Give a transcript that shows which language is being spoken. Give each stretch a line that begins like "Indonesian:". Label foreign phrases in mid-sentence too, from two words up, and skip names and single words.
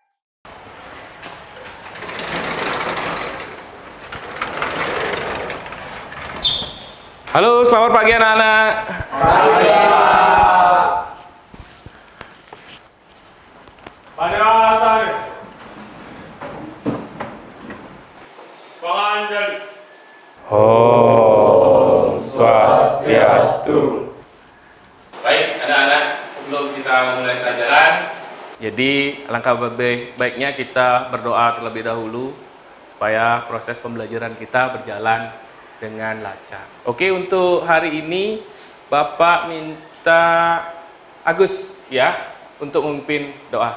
Indonesian: Halo, selamat pagi anak-anak. Pagi, Pak. Pada asal penganjali.
Balinese: Om Swastiastu.
Indonesian: Baik, anak-anak, sebelum kita memulai pelajaran, Jadi, alangkah baiknya kita berdoa terlebih dahulu supaya proses pembelajaran kita berjalan dengan lancar. Oke, untuk hari ini Bapak minta Agus ya untuk memimpin doa.